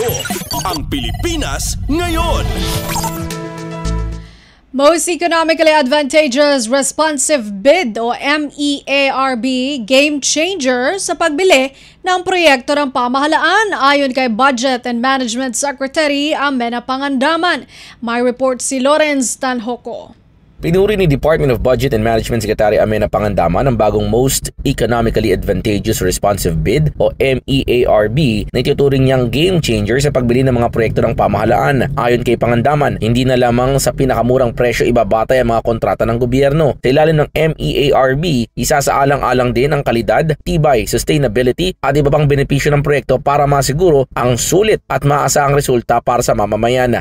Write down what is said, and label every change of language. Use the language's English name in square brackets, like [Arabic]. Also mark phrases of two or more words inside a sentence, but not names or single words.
[Filipino] Ang Pilipinas ngayon. Most Economically Advantageous Responsive Bid o MEARB [English] game changer [Filipino] sa pagbili ng proyekto ng pamahalaan ayon kay Budget and Management Secretary Amena Pangandaman. May report si Lawrence Tanhoco. Pinuri ni Department of Budget and Management Secretary Amena Pangandaman ang bagong Most Economically Advantageous Responsive Bid o MEARB na ituturing niyang [English] game changer [Filipino] sa pagbili ng mga proyekto ng pamahalaan. Ayon kay Pangandaman, hindi na lamang sa pinakamurang presyo ibabatay ang mga kontrata ng gobyerno. Sa ilalim ng MEARB, isasaalang-alang din ang kalidad, tibay, sustainability at iba pang benepisyo ng proyekto para masiguro ang sulit at maasahang resulta para sa mamamayan.